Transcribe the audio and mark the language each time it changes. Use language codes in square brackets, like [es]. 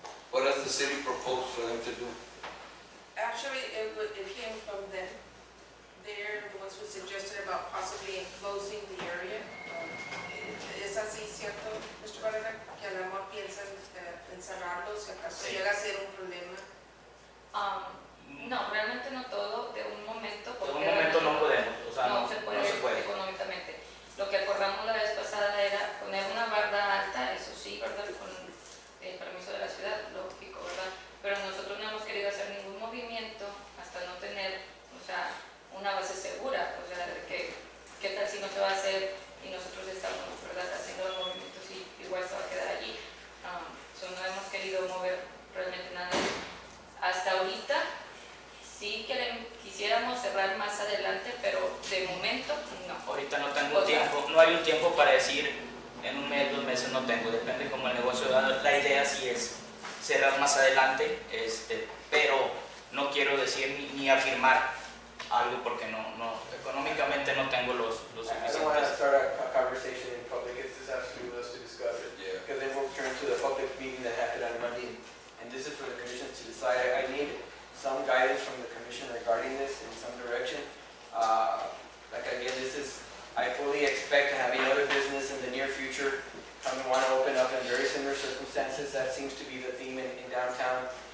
[en] What has the city proposed for them to do? Actually, it came from them. They're the ones who suggested about possibly enclosing the area. [es] ¿Es así cierto, Mr. Barrera, que a lo mejor piensan encerrarlo si acaso llega a ser un problema? No, realmente no todo de un momento. De un momento no podemos, o sea, no se puede económicamente. Lo que acordamos la vez pasada era poner una barda alta, eso sí, ¿verdad? Con el permiso de la ciudad, lógico, ¿verdad? Pero nosotros no hemos querido hacer ningún movimiento hasta no tener, o sea, una base segura, o sea, de que qué tal si no se va a hacer y nosotros estamos, ¿verdad?, haciendo los movimientos y igual se va a quedar allí. No hemos querido mover realmente nada. Hasta ahorita sí quisiéramos cerrar más adelante, pero de momento no. Ahorita no tengo tiempo, no hay un tiempo para decir en un mes, 2 meses no tengo, depende cómo el negocio da. La idea sí es cerrar más adelante, pero no quiero decir ni afirmar algo porque no económicamente no tengo los [en] I don't want to start a conversation in public. It's just absolutely with us to discuss it. Yeah. Because then we'll turn to the public meeting that happened on Monday. And this is for the commission to decide. I need some guidance from the commission regarding this in some direction. Like again, I fully expect to have another business in the near future come and want to open up in very similar circumstances. That seems to be the theme in downtown.